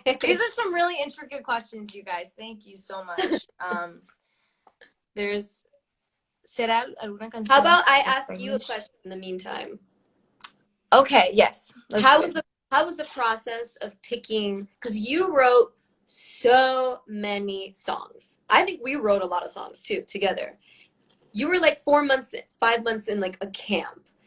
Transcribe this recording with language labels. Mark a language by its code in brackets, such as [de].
[en] These are some really intricate questions, you guys. Thank you so much. There's [es] ¿será alguna canción? [en] How about I ask you a question in the meantime? Okay, yes. How was the process of picking, because you wrote so many songs. I think we wrote a lot of songs too together. You were like 5 months in like a camp.